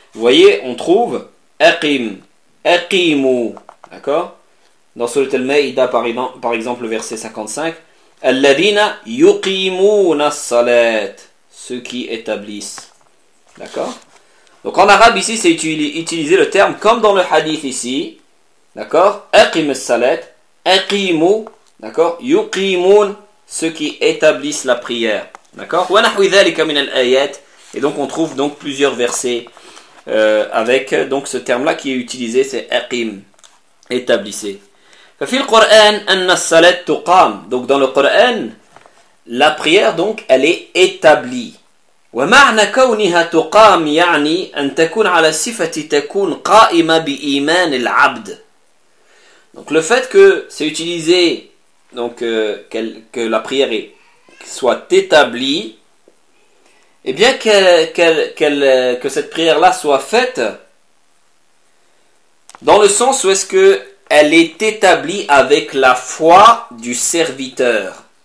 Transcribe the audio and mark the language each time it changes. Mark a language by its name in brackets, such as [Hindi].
[French] Vous voyez, on trouve aqim, aqimu, d'accord, dans Surat al-Maïda par exemple le verset 55, [Arabic] الذين يقيمون الصلاة, [French] ceux qui établissent. D'accord ? Donc en arabe ici c'est utilisé le terme comme dans le hadith ici. D'accord ? [Arabic] أقيم الصلاة, أقيموا, [French] d'accord ? يقيمون, ceux qui établissent la prière. D'accord ? [Arabic] ونحو ذلك من الآيات, [French] et donc on trouve donc plusieurs versets avec donc ce terme là qui est utilisé, c'est أقيم, établissez. [Arabic] ففي القرآن أن الصلاة تقام. [French] Donc dans le Coran, la prière donc elle est établie. [Arabic] ومعنى كونها تقام يعني أن تكون على صفة تكون قائمة بإيمان العبد. [French] Donc le fait que c'est utilisé donc que la prière soit établie, Eh bien, que cette prière-là soit faite dans le sens où est-ce qu'elle est établie avec la foi du serviteur.